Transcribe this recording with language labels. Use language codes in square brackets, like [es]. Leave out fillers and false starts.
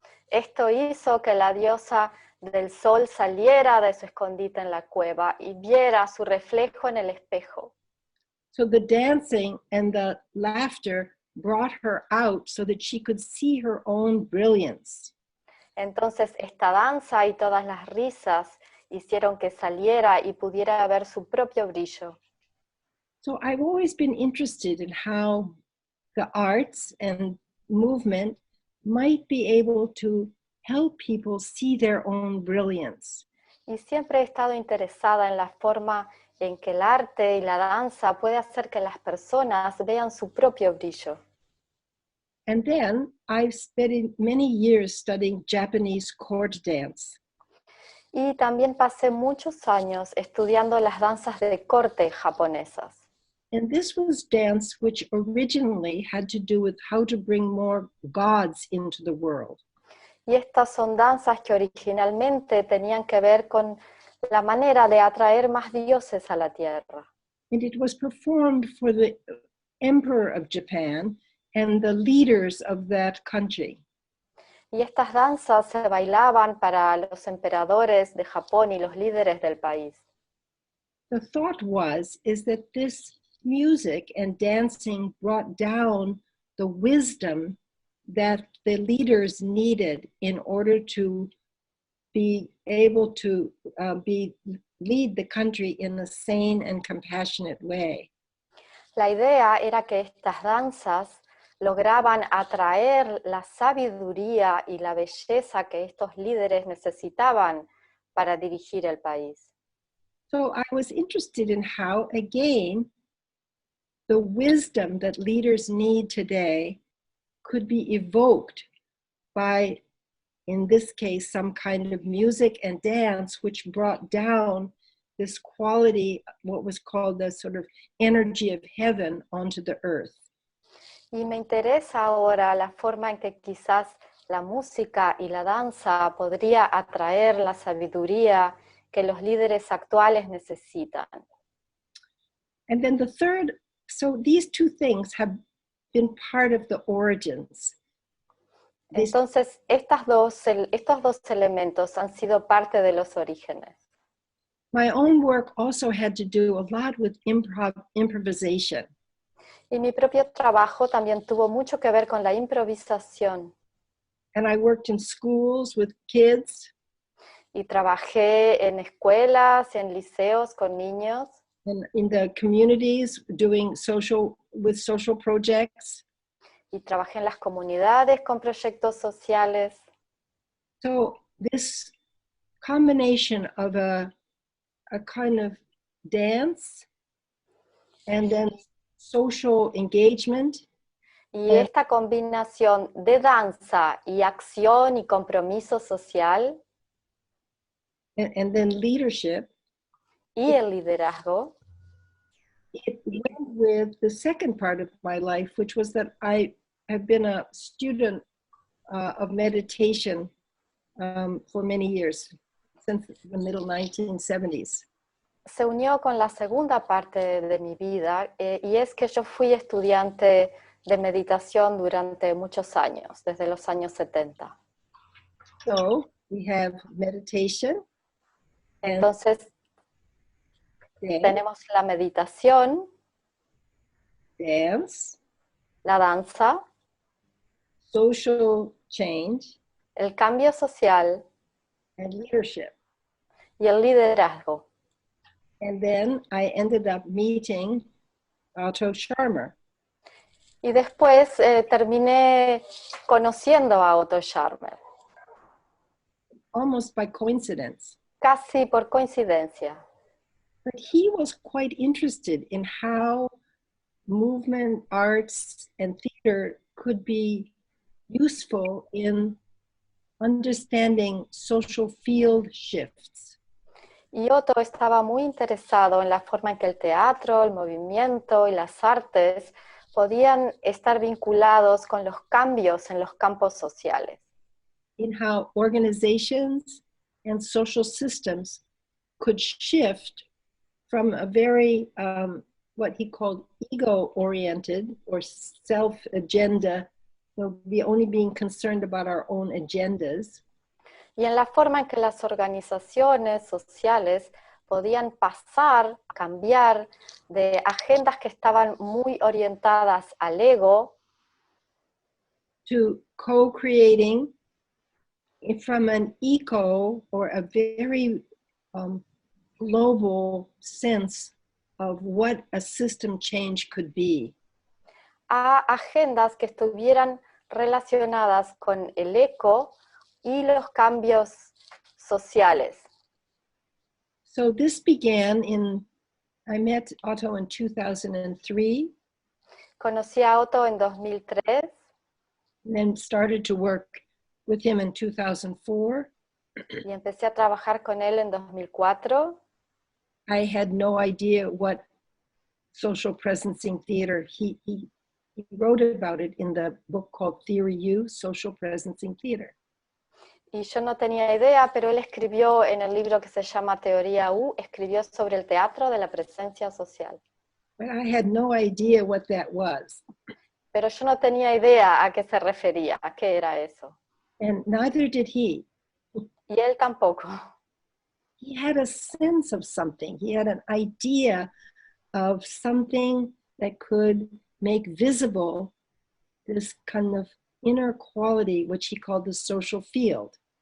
[es] Esto hizo que la diosa del sol saliera de su escondite en la cueva y viera su reflejo en el espejo. [en] So the dancing and the laughter brought her out so that she could see her own brilliance. [es] Entonces esta danza y todas las risas hicieron que saliera y pudiera ver su propio brillo. [en] So I've always been interested in how the arts and movement might be able to help people see their own brilliance. [es] Y siempre he estado interesada en la forma en que el arte y la danza puede hacer que las personas vean su propio brillo. [en] And then I've spent many years studying Japanese court dance. [es] Y también pasé muchos años estudiando las danzas de corte japonesas. [en] And this was dance which originally had to do with how to bring more gods into the world. [es] Y estas son danzas que originalmente tenían que ver con la manera de atraer más dioses a la tierra. [en] And it was performed for the Emperor of Japan and the leaders of that country. [es] Y estas danzas se bailaban para los emperadores de Japón y los líderes del país. [en] The thought is that this music and dancing brought down the wisdom that the leaders needed in order to be able to lead the country in a sane and compassionate way. [es] La idea era que estas danzas lograban atraer la sabiduría y la belleza que estos líderes necesitaban para dirigir el país. [en] So I was interested in how, again, the wisdom that leaders need today could be evoked by, in this case, some kind of music and dance, which brought down this quality, what was called the sort of energy of heaven onto the earth. [es] Y me interesa ahora la forma en que quizás la música y la danza podría atraer la sabiduría que los líderes actuales necesitan. [en] And then the third, so these two things have been part of the origins. [es] Entonces, estos dos elementos han sido parte de los orígenes. [en] My own work also had to do a lot with improvisation. [es] Y mi propio trabajo también tuvo mucho que ver con la improvisación. [en] And I worked in schools with kids. [es] Y trabajé en escuelas, en liceos con niños. [en] And in the communities doing social projects. [es] Y trabajé en las comunidades con proyectos sociales. [en] So this combination of a kind of dance and then social engagement. [es] Y esta combinación de danza y acción y compromiso social. [en] And then leadership. [es] Y el liderazgo. [en] It went with the second part of my life, which was that I have been a student of meditation for many years, since the middle 1970s. [es] Se unió con la segunda parte de mi vida y es que yo fui estudiante de meditación durante muchos años, desde los años 70. [en] So we have meditation. [es] Entonces, tenemos la meditación, [en] dance, [es] la danza, [en] social change, [es] el cambio social, [en] and leadership. [es] Y el liderazgo. [en] And then I ended up meeting Otto Scharmer. [es] Y después terminé conociendo a Otto Scharmer. [en] Almost by coincidence. [es] Casi por coincidencia. [en] But he was quite interested in how movement, arts, and theater could be useful in understanding social field shifts. [es] Y Otto estaba muy interesado en la forma en que el teatro, el movimiento y las artes podían estar vinculados con los cambios en los campos sociales. [en] In how organizations and social systems could shift from a very, what he called ego-oriented or self-agenda, only being concerned about our own agendas. [es] Y en la forma en que las organizaciones sociales podían pasar, cambiar de agendas que estaban muy orientadas al ego, [en] to co-creating from an eco or a very global sense of what a system change could be. [es] A agendas que estuvieran relacionadas con el eco y los cambios sociales. [en] So this began I met Otto in 2003. [es] Conocí a Otto en 2003. [en] And then started to work with him in 2004. [es] Y empecé a trabajar con él en 2004. [en] I had no idea what social presencing theater, he wrote about it in the book called Theory U, Social Presencing Theater. [es] Y yo no tenía idea, pero él escribió en el libro que se llama Teoría U, escribió sobre el teatro de la presencia social. [en] But I had no idea what that was. [es] Pero yo no tenía idea a qué se refería, a qué era eso. [en] And neither did he. [es] Y él tampoco. [en] He had a sense of something. He had an idea of something that could make visible this kind of inner quality, which he called the social field.